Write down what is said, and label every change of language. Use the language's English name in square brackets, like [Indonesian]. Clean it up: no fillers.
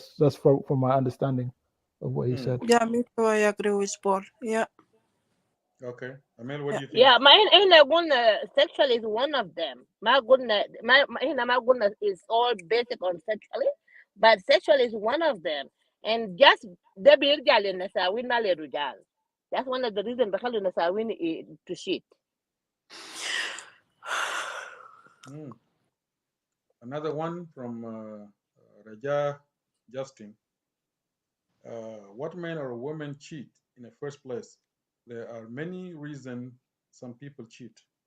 [English] That's from my understanding of what he said. Yeah, me too. I agree with Paul. Yeah. Okay, Amel, what do you think? Yeah, [Arabic] ما هنا قلنا [English] sexual is one of them. [Arabic] ما قلنا هنا ما قلنا [English] is all basic on sexually, but sexual is one of them. And just [Arabic] ده بيرجع للنساوين ما للرجال. [English] That's one of the reasons [Arabic] بخلوا النساوين [English] to cheat. Another one from Raja Justin. What man or woman cheat in the first place? There are many reasons some people cheat.